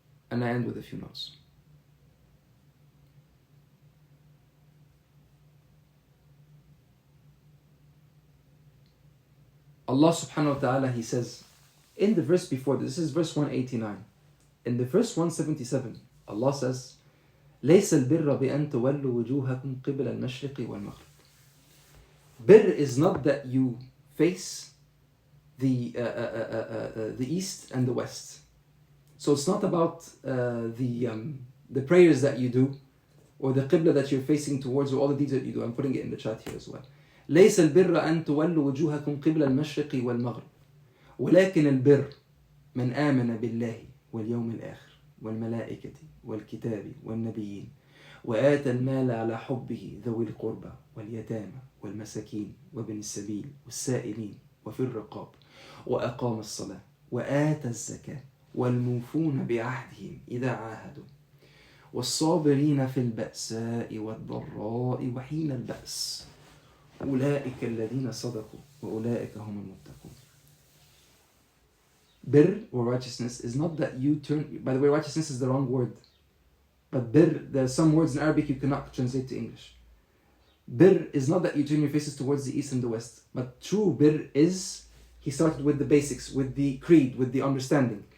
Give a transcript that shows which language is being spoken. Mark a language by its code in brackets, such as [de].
[en] Allah subhanahu wa ta'ala, He says, in the verse before this is verse 189. In the verse 177, Allah says, [ar] ليس البر بأن تولوا وجوهكم قبل المشرق والمغرب. [en] Bir is not that you face the east and the west. So it's not about the prayers that you do or the qibla that you're facing towards or all the deeds that you do. I'm putting it in the chat here as well. [ar] ليس البر أن تولوا وجوهكم قبل المشرق والمغرب ولكن البر من آمن بالله واليوم الآخر والملائكة والكتاب والنبيين وآتى المال على حبه ذوي القربى واليتامى والمساكين وابن السبيل والسائلين وفي الرقاب وأقام الصلاة وآتى الزكاة والموفون بعهدهم إذا عاهدوا والصابرين في البأساء والضراء وحين البأس أولئك الذين صدقوا وأولئك هم المتقون. [en] Bir or righteousness is not that you turn. By the way, righteousness is the wrong word. But bir, there are some words in Arabic you cannot translate to English. Bir is not that you turn your faces towards the east and the west. But true bir is, he started with the basics, with the creed, with the understanding.